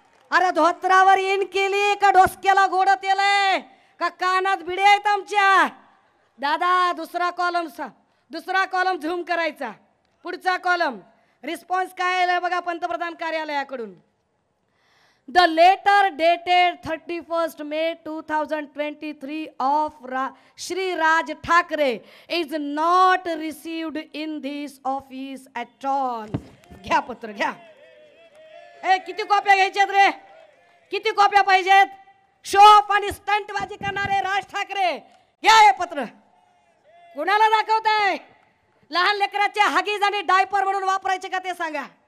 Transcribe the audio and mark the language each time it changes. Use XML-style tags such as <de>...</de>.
<mr>अरे धोत्रावर इन केली का डोसक्याला गोड तेलय का कानात बिडे आहेत आमच्या? दादा दुसरा कॉलम झूम करायचा. पुढचा कॉलम रिस्पॉन्स काय आलाय बघा पंतप्रधान कार्यालयाकडून.</mr> <en>The letter dated 31 May 2023 of Shri Raj Thackeray is not received in this office at all.</en> <mr>घ्या पत्र घ्या. किती कॉप्या घ्यायच्यात रे? किती कॉप्या पाहिजेत? शो ऑफ आणि स्टंटबाजी करणारे राज ठाकरे, घ्या हे पत्र. कुणाला दाखवताय? लहान लेकराचे हगीज आणि डायपर म्हणून वापरायचे का ते सांगा.</mr>